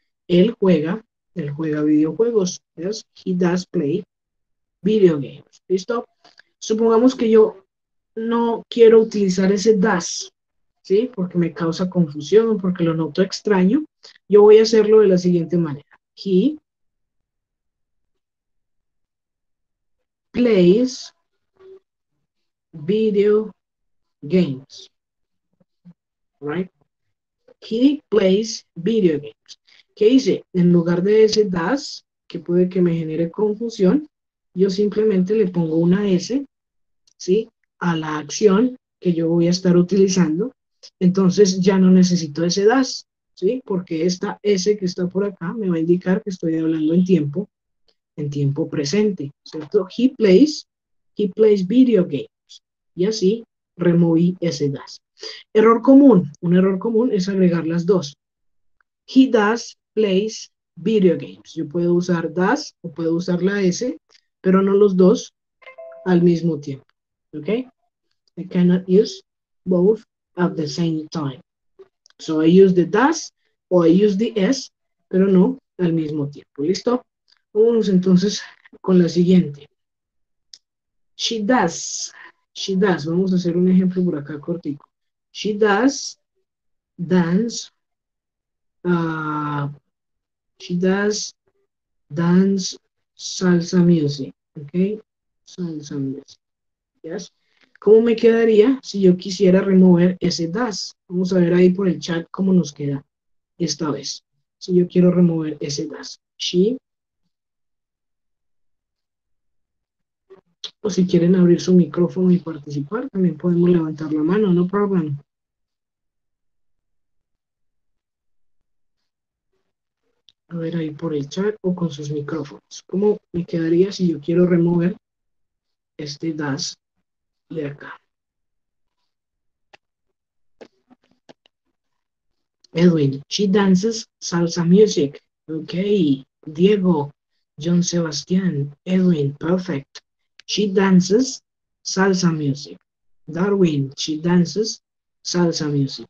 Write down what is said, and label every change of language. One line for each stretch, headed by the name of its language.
Spanish: Él juega videojuegos.
English: Yes, he does play video games.
Spanish: ¿Listo? Supongamos que yo no quiero utilizar ese does, ¿sí? Porque me causa confusión, porque lo noto extraño. Yo voy a hacerlo de la siguiente manera.
English: He plays video games, right? He plays video games.
Spanish: ¿Qué hice? En lugar de ese does, que puede que me genere confusión, yo simplemente le pongo una S, ¿sí? A la acción que yo voy a estar utilizando. Entonces ya no necesito ese does, ¿sí? Porque esta S que está por acá me va a indicar que estoy hablando en tiempo presente, ¿cierto?
English: He plays video games.
Spanish: Y así removí ese does. Error común. Un error común es agregar las dos.
English: He does plays video games.
Spanish: Yo puedo usar does o puedo usar la S, pero no los dos al mismo tiempo. ¿Ok?
English: I cannot use both at the same time. So I use the does o I use the S,
Spanish: pero no al mismo tiempo. ¿Listo? Vamos entonces con la siguiente.
English: She does. She does.
Spanish: Vamos a hacer un ejemplo por acá cortico.
English: She does dance. She does dance salsa music. Okay? Salsa music. Yes.
Spanish: ¿Cómo me quedaría si yo quisiera remover ese das? Vamos a ver ahí por el chat cómo nos queda esta vez. Si yo quiero remover ese das. She, o si quieren abrir su micrófono y participar, también podemos levantar la mano,
English: no problem.
Spanish: A ver ahí por el chat o con sus micrófonos. ¿Cómo me quedaría si yo quiero remover este das de acá?
English: Edwin, she dances salsa music. Okay. Diego, John Sebastian, Edwin, perfect. She dances salsa music. Darwin, she dances salsa music.